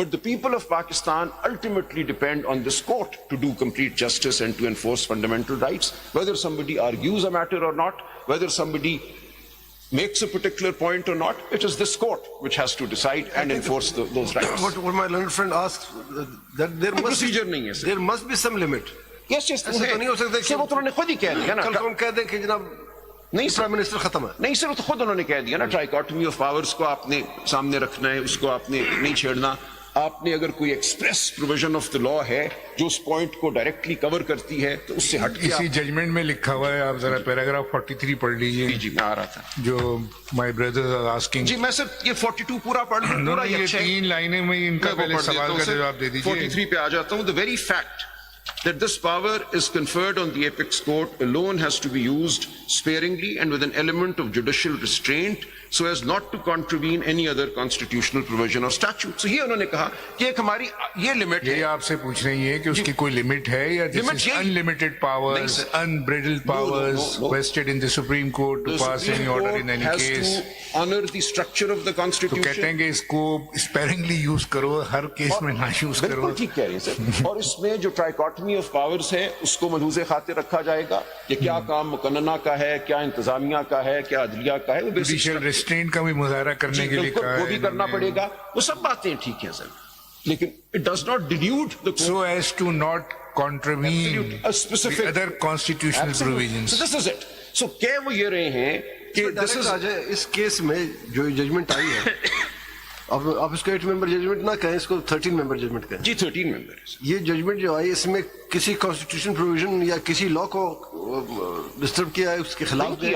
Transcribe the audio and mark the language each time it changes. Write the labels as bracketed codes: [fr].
[en] But the people of Pakistan ultimately depend on this court to do complete justice and to enforce fundamental rights. Whether somebody argues a matter or not, whether somebody makes a particular point or not, it is this court which has to decide and enforce those rights. What my learned friend asked, that there must be some limit. Yes, yes, [ur] ایسا تو نہیں ہو سکتا کہ وہ تو انہوں نے خود ہی کہہ دیا نا. کل ہم کہہ دیں کہ جناب نہیں پرائم منسٹر ختم ہے. نہیں سر، وہ تو خود انہوں نے کہہ دیا نا، ٹرائیکاٹمی آف پاورز کو آپ نے سامنے رکھنا ہے، اس کو آپ نے نہیں چھیڑنا. آپ نے اگر کوئی ایکسپریس پروویژن آف دا لا ہے جو اس پوائنٹ کو ڈائریکٹلی کور کرتی ہے تو اس سے ہٹ کے اسی ججمنٹ میں لکھا ہوا ہے، آپ ذرا پیراگراف 43 پڑھ لیجیے. جی میں آ رہا تھا [en] جو my brothers are asking. [ur] جی میں سر یہ 42 پورا پڑھ لوں، پورا یہ 3 لائنیں میں ان کا پہلے سوال کا جواب دے دیجیے. 43 پہ آ جاتا ہوں. [en] The very fact that this power is conferred on the apex court alone has to be used sparingly and with an element of judicial restraint so as not to contravene any other constitutional provision or statute. [ur] So یہ انہوں نے کہا کہ ایک ہماری یہ limit ہے. یہ آپ سے پوچھ رہے ہیں کہ اس کی کوئی لمٹ ہے یا [en] this is unlimited powers, unbridled powers vested in the Supreme Court to pass any order in any case. honor the structure of the [ur] تو [en] constitution. [ur] کہتے ہیں کہ اس کو اسپیرنگلی یوز کرو، ہر کیس میں نہ یوز کرو. بالکل ٹھیک کہہ رہے ہیں سر. اور اس میں جو ٹرائیکاٹمی آف پاورز ہے اس کو ملحوظ خاطر رکھا جائے گا. یہ کیا کام مقننہ کا ہے، کیا انتظامیہ کا ہے، کیا عدلیہ کا ہے، وہ جوڈیشل ریسٹرینٹ کا بھی مظاہرہ کرنے کے لیے کہا ہے. وہ بھی کرنا پڑے گا. وہ سب باتیں ٹھیک ہیں سر، لیکن [en] it does not delude the court. So as to not contravene the other constitutional provisions. So this is it. [ur] So کہہ وہ یہ رہے ہیں کہ اس کیس میں جو ججمنٹ آئی ہے آپ اس کو 8 ممبر ججمنٹ نہ کہیں، اس کو 13 ممبر ججمنٹ کہیں. جی 13 ممبر. یہ ججمنٹ جو آئی اس میں کسی کانسٹیٹیوشن پروویژن یا کسی لا کو ڈسٹرب کیا ہے، اس کے خلاف